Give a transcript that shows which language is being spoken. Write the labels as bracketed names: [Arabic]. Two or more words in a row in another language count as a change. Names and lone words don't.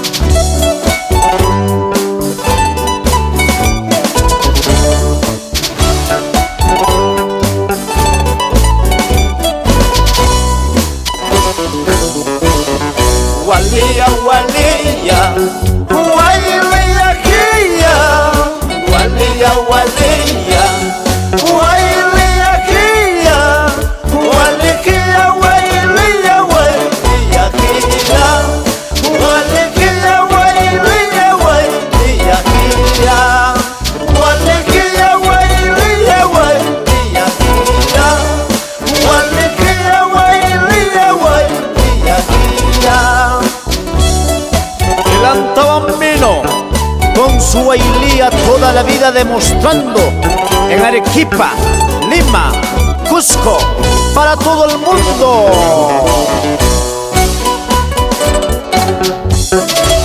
[Quechua] Walia, walia, wailia kia. Walia, walia, wailia kia. Walikia, wailia, wailia kia. Walikia, wailia, wailia kia. Walikia, wailia, wailia kia. Walikia, wailia, wailia kia. [Spanish] El Antabambino con su bailía toda la vida demostrando en Arequipa, Lima, Cusco, para todo el mundo.